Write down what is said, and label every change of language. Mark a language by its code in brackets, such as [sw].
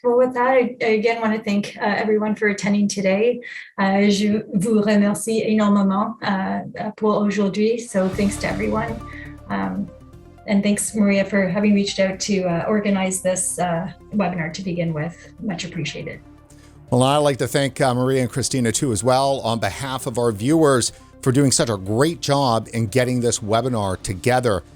[en] Well, with that, I again want to thank everyone for attending today. [fr] Je vous remercie énormément pour aujourd'hui. [en] So thanks to everyone. And thanks, Maria, for having reached out to organize this webinar to begin with. Much appreciated. Well, I'd like to thank Maria and Christina too as well on behalf of our viewers for doing such a great job in getting this webinar together.